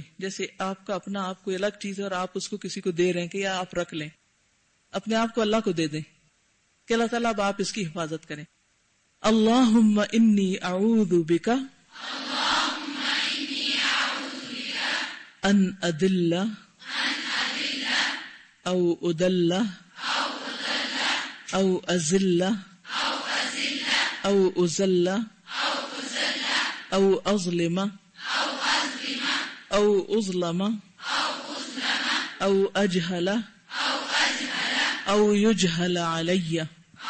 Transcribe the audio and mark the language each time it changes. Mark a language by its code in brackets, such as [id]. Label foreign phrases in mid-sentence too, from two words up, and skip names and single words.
[ur] جیسے آپ کا اپنا آپ کوئی الگ چیز ہے اور آپ اس کو کسی کو دے رہے ہیں کہ یا آپ رکھ لیں. اپنے آپ کو اللہ کو دے دیں کہ اللہ تعالیٰ اب آپ اس کی حفاظت کریں. [ar] اللہم انی اعوذ بک ان اضل او اضل او ازل او ازل او اظلم او اظلم او اجہل او یجہل علی.